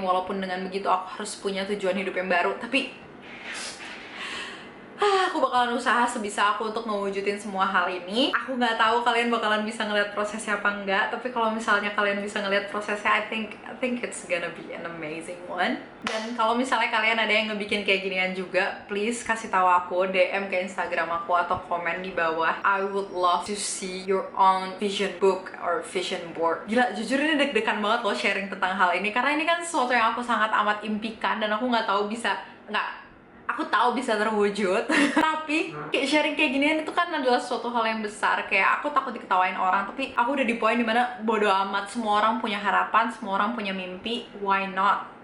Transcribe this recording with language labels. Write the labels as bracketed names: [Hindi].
[Indonesian] Walaupun dengan begitu aku harus punya tujuan hidup yang baru, tapi aku bakalan usaha sebisa aku untuk mewujudin semua hal ini. Aku nggak tahu kalian bakalan bisa ngeliat prosesnya apa enggak, tapi kalau misalnya kalian bisa ngeliat prosesnya, [English] I think it's gonna be an amazing one. [Indonesian] Dan kalau misalnya kalian ada yang ngebikin kayak ginian juga, please kasih tahu aku, DM ke Instagram aku atau komen di bawah. [English] I would love to see your own vision book or vision board. [Indonesian] Gila, jujur ini deg-degan banget loh sharing tentang hal ini, karena ini kan sesuatu yang aku sangat amat impikan dan aku nggak tahu bisa aku tahu bisa terwujud. Tapi kayak sharing kayak ginian itu kan adalah suatu hal yang besar. Kayak aku takut diketawain orang, tapi aku udah di poin dimana bodo amat, semua orang punya harapan, semua orang punya mimpi, [English] why not?